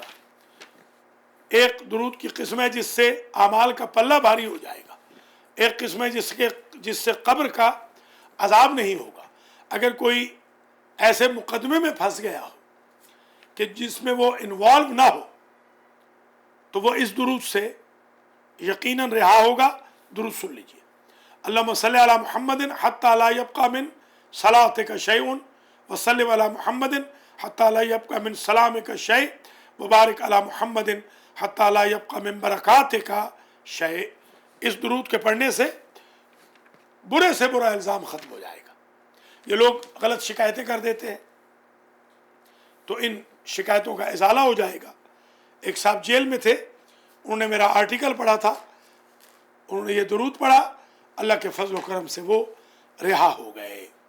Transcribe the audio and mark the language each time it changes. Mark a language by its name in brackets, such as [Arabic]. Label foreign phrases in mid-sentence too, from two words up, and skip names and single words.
[Urdu] ایک درود کی قسم ہے جس سے اعمال کا پلہ بھاری ہو جائے گا، ایک قسم ہے جس سے قبر کا عذاب نہیں ہوگا۔ اگر کوئی ایسے مقدمے میں پھنس گیا ہو کہ جس میں وہ انوالو نہ ہو تو وہ اس درود سے یقیناً رہا ہوگا۔ درود سن لیجیے، [Arabic] اللہم صلی علی محمد حتی لا یبقى من صلاتک شیء وصلی علی محمد حتی لا یبقى من سلامک شیء وبارک علی محمد حتی لا یبقى من برکاتک شیء۔ [Urdu] اس درود کے پڑھنے سے برے سے برا الزام ختم ہو جائے گا۔ یہ لوگ غلط شکایتیں کر دیتے ہیں تو ان شکایتوں کا ازالہ ہو جائے گا۔ ایک صاحب جیل میں تھے، انہوں نے میرا آرٹیکل پڑھا تھا، انہوں نے یہ درود پڑھا، اللہ کے فضل و کرم سے وہ رہا ہو گئے۔